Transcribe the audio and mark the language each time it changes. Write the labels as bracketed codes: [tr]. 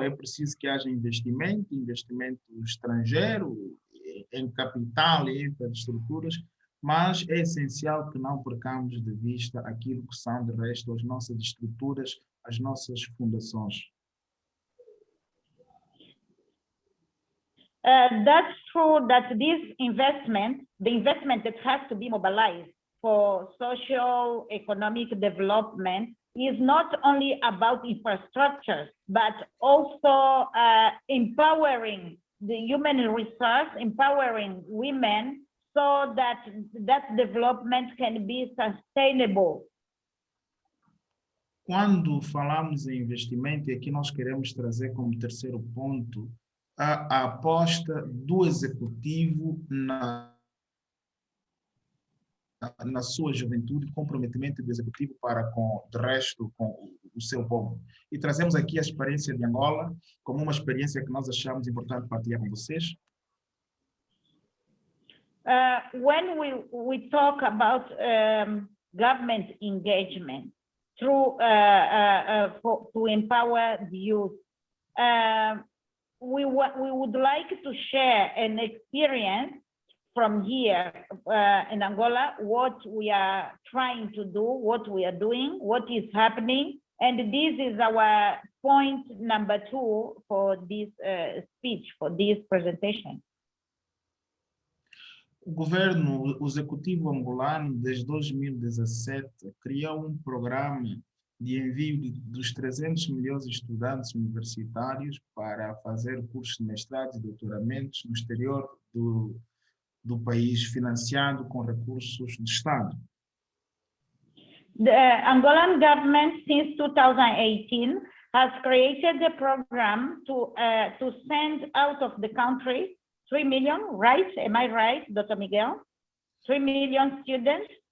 [pt] É preciso que haja investimento estrangeiro, em capital e infraestruturas, mas é essencial que não percamos de vista aquilo que são, de resto, as nossas estruturas, as nossas fundações. [en] That's true that this investment, the investment that has to be mobilized for socio-economic development is not only about infrastructure, but also empowering the human resource, empowering women so that that development can be sustainable. [pt] Quando falamos em investimento, e aqui nós queremos trazer como terceiro ponto a aposta do executivo na sua juventude, comprometimento do executivo para com o resto, com o seu povo. E trazemos aqui a experiência de Angola como uma experiência que nós achamos importante partilhar com vocês. [en] When we talk about government engagement through to empower the youth, we would like to share an experience from here in Angola, what we are trying to do, what we are doing, what is happening. And this is our point number 2 for this speech, for this presentation. [pt] O governo, o executivo angolano, desde 2017, criou um programa de envio dos 300 milhões de estudantes universitários para fazer cursos de mestrado e doutoramentos no exterior do país, financiado com recursos do Estado. [en] The Angolan government, since 2018, has created a program to send out of the country 3 million, right? Am I right, Dr. Miguel? 3 million students?